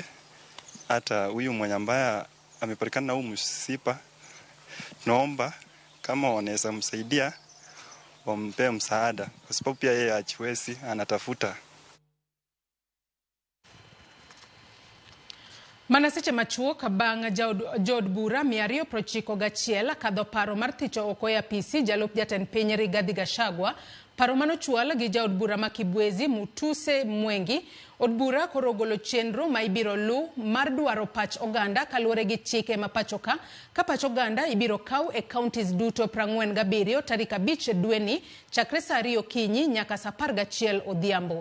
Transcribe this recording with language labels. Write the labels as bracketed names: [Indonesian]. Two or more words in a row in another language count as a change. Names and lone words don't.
[Swahili] Hata huyu mwenye ambaye amepatikana na huu msiba, tunaomba kama wanaweza msaidia wampe msaada, kwa sababu pia yeye hajiwezi, anatafuta. [Luo (Kenya and Tanzania)] Manaseche machuo kabang jod bura 291 kadho paro mar thicho oko e apisi jalup jatend piny Rigathi Gachagua. Paro manochwal gi jaod bura ma Kibwezi Mutuse Mwengi. Od bura koro golo chenro ma ibiro lu mar dwaro pach oganda kaluwore gi chike ma pachoka ka pach oganda ibiro kaw e counties duto 47 tarik 5 dweni chakre saa 2 okinyi nyaka saa 11 odhiambo.